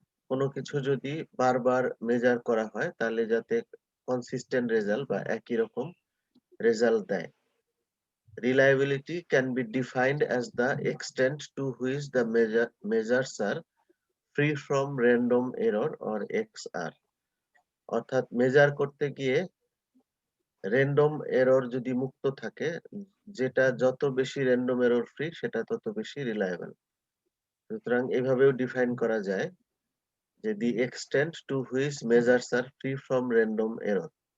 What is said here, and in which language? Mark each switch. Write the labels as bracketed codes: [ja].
[bn] কোনো কিছু যদি বারবার মেজার করা হয় তাহলে যাতে কনসিস্টেন্ট রেজাল্ট বা একই রকম রেজাল্ট দেয়। [en] Reliability can be defined as the extent to which the measures are free from random error or XR. [bn] অর্থাৎ মেজার করতে গিয়ে র্যান্ডম এরর যদি মুক্ত থাকে, যেটা যত বেশি র্যান্ডম এরর ফ্রি সেটা তত বেশি রিলায়েবল। সুতরাং এভাবেও ডিফাইন করা যায় যে [en] The extent to which measures are free from random error.